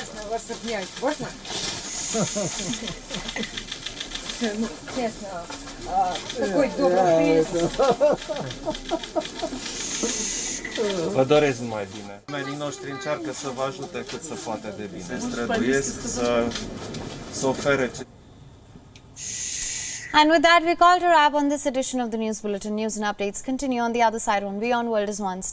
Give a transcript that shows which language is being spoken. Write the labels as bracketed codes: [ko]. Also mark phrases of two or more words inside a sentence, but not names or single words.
[ru] Честно, вас обнять можно? Ну, честно, такой добрый [ro] Vă doresc numai bine. Oamenii noștri încearcă să vă ajute cât se poate de bine. Străduiesc să ofere ce... [en] And with that, we call to wrap on this edition of the News Bulletin. News and updates continue on the other side on Beyond World is One.